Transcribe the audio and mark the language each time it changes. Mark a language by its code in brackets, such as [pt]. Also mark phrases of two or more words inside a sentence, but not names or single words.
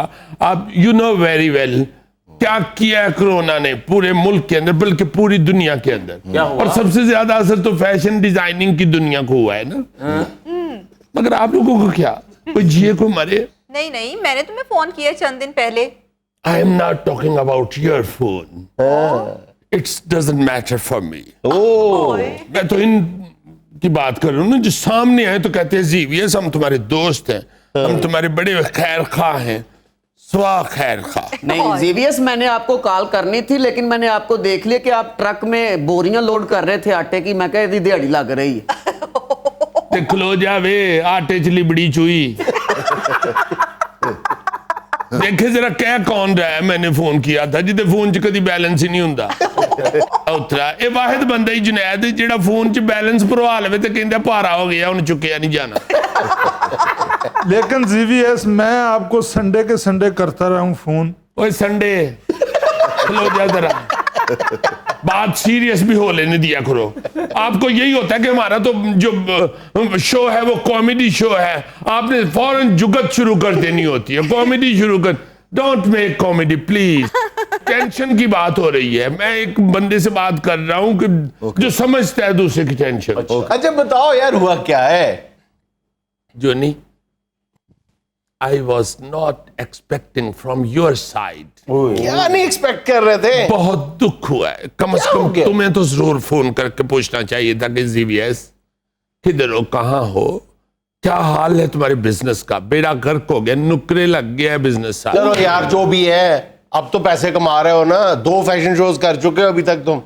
[ur] آپ [en] you know very well [ur] کیا کیا ہے کرونا نے پورے ملک کے اندر, بلکہ پوری دنیا کے اندر. اور سب سے زیادہ اثر تو [en] fashion designing [ur] کی دنیا کو ہوا ہے نا. مگر آپ لوگوں کو کیا, کوئی جیے کوئی مرے. نہیں, میں نے تمہیں فون کیا چند دن پہلے. [en] I am not talking about your phone. It doesn't matter for me. [ur] میں تو ان کی بات کر رہا ہوں نا جو سامنے آئے تو کہتے ہیں زی وی ایس ہم تمہارے دوست ہیں, ہم تمہارے بڑے خیر خواہ ہیں. سوا خیر خواہ نہیں زی وی ایس, میں نے آپ کو کال کرنی تھی لیکن میں نے آپ کو دیکھ لیا کہ آپ ٹرک میں بوریاں لوڈ کر رہے تھے آٹے کی. میں کہا دیہڑی لگ رہی ہے. [pa] کھلو جاوے آٹے چلی بڑی چوئی. [ur] دیکھے ذرا کیا کون رہا ہے. [pa] میں نے فون کیا تھا جدے فون چ کدی بیلنس ہی نہیں ہوندا. اترا اے واحد بندہ ہی جنید جیڑا فون چ بیلنس پروا لے تے کہندا پارا ہو گیا ہن چکیا نہیں جانا. [ur] لیکن زی وی ایس میں آپ کو سنڈے کے سنڈے کرتا رہا ہوں فون. [pa] اوے سنڈے کھلو جا ذرا, بات سیریس بھی ہو لینے دیا کرو. [ur] آپ کو یہی ہوتا ہے کہ ہمارا تو جو شو ہے وہ [en] comedy show [ur] ہے, آپ نے فوراً جگت شروع کر دینی ہوتی ہے. کامیڈی شروع کر, [en] don't make comedy please. [ur] ٹینشن کی بات ہو رہی ہے, میں ایک بندے سے بات کر رہا ہوں کہ جو سمجھتا ہے دوسرے کی ٹینشن. اچھا بتاؤ یار ہوا کیا ہے. جو نہیں, [en] I was not expecting from your side. [ur] کیا نہیں ایکسپیکٹ کر رہے تھے. بہت دکھ ہوا ہے. کم از کم تمہیں تو ضرور فون کر کے پوچھنا چاہیے تھا کہ زی وی ایس کدھر ہو, کہاں ہو, کیا حال ہے تمہارے بزنس کا. [pa] بیڑا غرق ہو گیا, نکرے لگ گیا ہے بزنس. [ur] چلو یار جو بھی ہے, اب تو پیسے کما رہے ہو نا, 2 [en] fashion shows [ur] کر چکے ہو ابھی تک تم.